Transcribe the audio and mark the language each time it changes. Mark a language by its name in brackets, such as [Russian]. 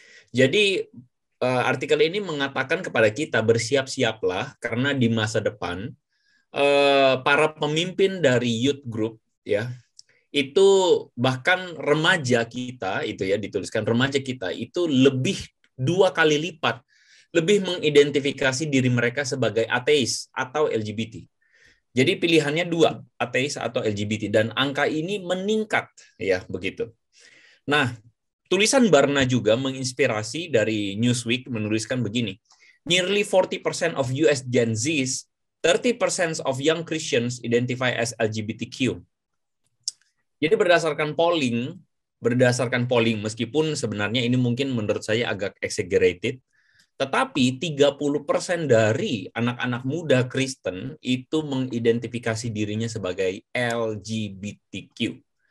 [Indonesian] Jadi artikel ini mengatakan kepada kita bersiap-siaplah karena di masa depan para pemimpin dari youth group ya itu bahkan remaja kita itu ya, dituliskan remaja kita itu lebih 2 kali lipat lebih mengidentifikasi diri mereka sebagai ateis atau LGBT. Jadi pilihannya 2, ateis atau LGBT, dan angka ini meningkat ya begitu. Nah, tulisan Barna juga menginspirasi dari Newsweek menuliskan begini. [English] Nearly 40% of US Gen Zs, 30% of young Christians identify as LGBTQ. [Indonesian] Jadi berdasarkan polling meskipun sebenarnya ini mungkin menurut saya agak exaggerated, tetapi 30% dari anak-anak muda Kristen itu mengidentifikasi dirinya sebagai LGBTQ.